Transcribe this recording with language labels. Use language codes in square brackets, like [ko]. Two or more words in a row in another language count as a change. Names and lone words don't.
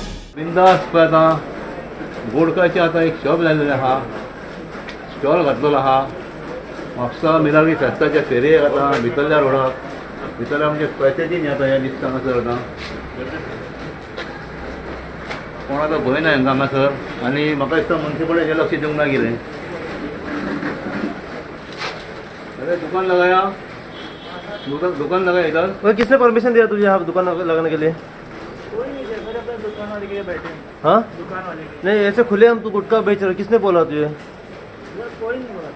[kok] बिंदास पळय आतां बोडकाचे आतां एक शॉप लायलेलें आहा, स्टॉल घातलेलो आहा. म्हापसा मिलाग्री फेस्ताच्या फेरयेक आतां भितरल्या रोडाक भितरल्या म्हणजे पॅसेजी न्ही आतां हें दिसता हांगासर आतां कोण आतां भंय ना हांकां हांगासर. आनी म्हाका दिसता मुन्सिपालिटीचें लक्ष दिवंक ना कितें. [hi] अरे दुकान लगाया, दुकान लगाया इधर. वो किसने परमिशन दिया तुझे यहाँ दुकान लगाने के लिए? कोई नहीं है सर, अपने दुकान वाले के लिए बैठे हैं. हाँ दुकान वाले के नहीं, ऐसे खुले हम तू गुटखा बेच रहा, किसने बोला तुझे? लिए कोई नहीं बोला.